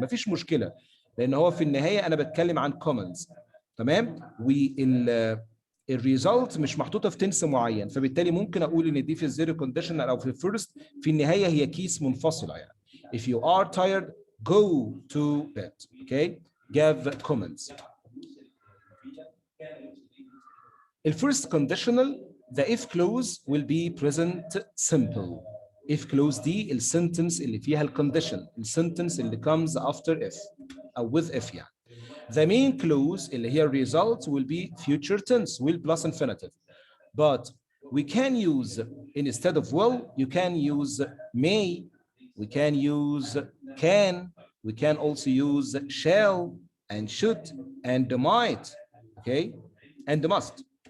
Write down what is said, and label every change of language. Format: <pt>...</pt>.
<ar>مفيش مشكله لان هو في النهايه انا بتكلم عن كومنز. تمام؟ والريزلت مش محطوطه في تنس معين، فبالتالي ممكن اقول ان دي في الزيرو كونديشنال او في الفيرست، في النهايه هي كيس منفصله يعني.</ar> <en>If you are tired, go to bed. Okay? Give comments. الفيرست conditional the if clause will be present simple. if clause</en> <ar>دي السنتنس اللي فيها الكونديشن، السنتنس اللي</ar> <en>comes after if</en> <ar>أو</ar> <en>with if</en> <ar>يعني.</ar> <en>The main clause</en> <ar>اللي هي</ar> <en>result will be future tense, will plus infinitive. But we can use, instead of will, you can use may, we can use can, we can also use shall and should and might, okay, and must.</en>